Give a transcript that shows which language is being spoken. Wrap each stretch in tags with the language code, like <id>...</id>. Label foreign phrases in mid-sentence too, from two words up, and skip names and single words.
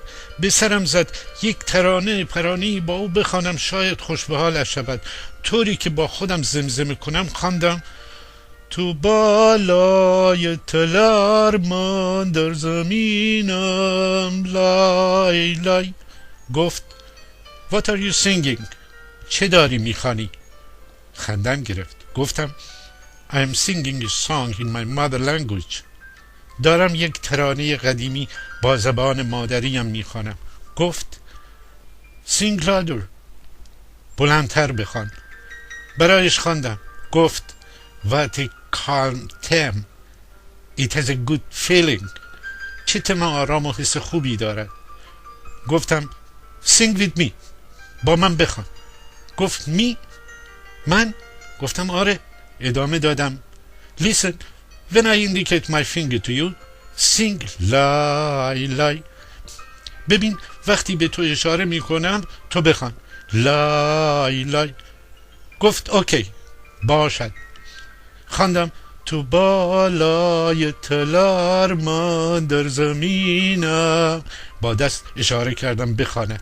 <fa>به سرم زد یک پرانه‌ای با او بخوانم، شاید خوش به حالش شود. طوری که با خودم زمزمه کنم خواندم تو بالای تلارمان در زمینم لای لای. گفت</fa> <en>What are you singing؟</en> <fa>چه داری میخوانی؟ خندم گرفت. گفتم</fa> <en>I am singing a song in my mother language.</en> <fa>دارم یک ترانه قدیمی با زبان مادریم میخوانم. گفت</fa> <en>Sing louder،</en> <fa>بلندتر بخوان. برایش خواندم. گفت</fa> <en>What a calm theme، It has a good feeling،</en> <fa>چه تم آرام و حس خوبی دارد.</fa> <en>گفتم Sing with me،</en> <fa>با من بخوان. گفت می؟ من؟ گفتم آره. ادامه دادم</fa> <en>Listen when I indicate my finger to you sing لای لای.</en> <fa>ببین وقتی به تو اشاره میکنم تو بخوان لای لای. گفت اوکی باشد. خواندم تو بالای تلارمان در زمینم، با دست اشاره کردم بخواند.</fa>